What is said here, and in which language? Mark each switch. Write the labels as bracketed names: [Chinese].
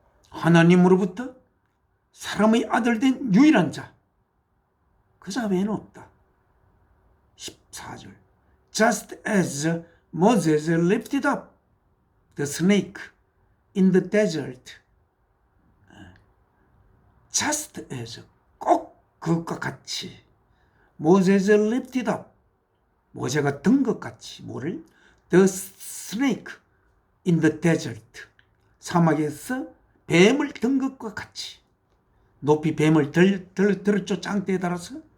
[Korean] 하나님으로부터 사람의 아들 된 유일한 자, 그 자 외에는 없다. 14절 [English] Just as Moses lifted up the snake in the desert. Just as, [Korean] 꼭 그것과 같이 [English] Moses lifted up, [Korean] 모세가 든 것 같이 뭐를? [English] The snake in the desert. [Korean] 사막에서 뱀을 든 것과 같이 높이 뱀을 들었죠. 짱대에 달아서.